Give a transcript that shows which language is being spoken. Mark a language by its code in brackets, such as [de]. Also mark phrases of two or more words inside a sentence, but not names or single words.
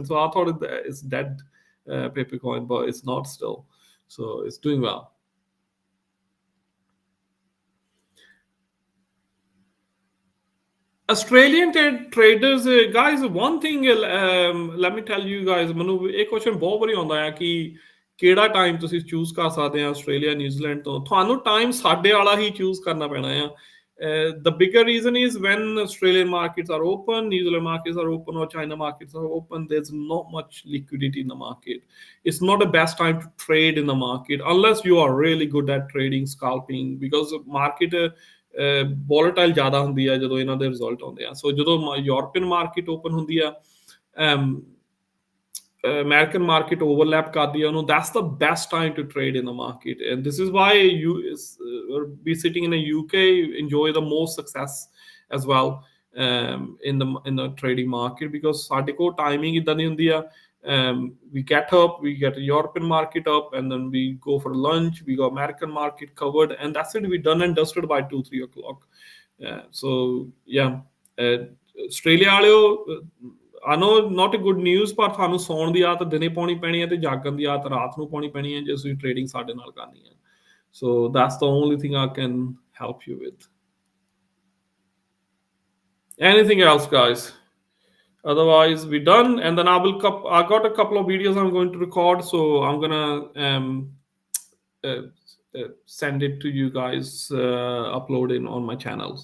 [en] So I thought it's dead, Pepe Coin, but it's not still. So it's doing well. Australian traders, guys, one thing, let me tell you guys, [pa] ਮੈਨੂੰ ਇਹ ਕੁਐਸਚਨ ਬਹੁਤ ਵਾਰੀ ਆਉਂਦਾ ਹੈ ਕਿ ਕਿਹੜਾ ਟਾਈਮ ਤੁਸੀਂ ਚੂਜ਼ ਕਰ ਸਕਦੇ ਆ ਆਸਟ੍ਰੇਲੀਆ ਨਿਊਜ਼ੀਲੈਂਡ ਤੋਂ ਤੁਹਾਨੂੰ ਟਾਈਮ ਸਾਡੇ ਵਾਲਾ ਹੀ ਚੂਜ਼ ਕਰਨਾ ਪੈਣਾ ਆ [en] the bigger reason is when Australian markets are open, New Zealand markets are open, or China markets are open, there's not much liquidity in the market. It's not the best time to trade in the market unless you are really good at trading, scalping, because the market volatile [pa] ਜ਼ਿਆਦਾ ਹੁੰਦੀ ਆ ਜਦੋਂ ਇਹਨਾਂ ਦੇ ਰਿਜ਼ਲਟ ਆਉਂਦੇ ਆ ਸੋ ਜਦੋਂ ਯੂਰਪੀਅਨ ਮਾਰਕੀਟ ਓਪਨ ਹੁੰਦੀ ਆ [en] American market overlap [pa] ਕਰਦੀ ਆ ਉਹਨੂੰ [en] that's the best time to trade in the market, and this is why you be sitting in a UK enjoy the most success as well in the trading market, because [pa] ਸਾਡੇ ਕੋਲ ਟਾਈਮਿੰਗ ਇਦਾਂ ਦੀ ਹੁੰਦੀ ਆ [en] we get up, we get a European market up, and then we go for lunch, we go American market covered, and that's it, we done and dusted by 2-3 o'clock. So yeah, Australia ਵਾਲਿਓ I know not a good news, [pa] ਪਰ ਤੁਹਾਨੂੰ ਸੌਣ ਦੀ ਆਦਤ ਦਿਨੇ ਪਾਉਣੀ ਪੈਣੀ ਹੈ ਤੇ ਜਾਗਣ ਦੀ ਆਦਤ ਰਾਤ ਨੂੰ ਪਾਉਣੀ ਪੈਣੀ ਹੈ ਜੇ ਤੁਸੀਂ ਟ੍ਰੇਡਿੰਗ ਸਾਡੇ ਨਾਲ ਕਰਨੀ ਹੈ. [en] So that's the only thing I can help you with. Anything else, guys? Otherwise we're done, and then I got a couple of videos I'm going to record, so I'm gonna send it to you guys, upload it on my channels.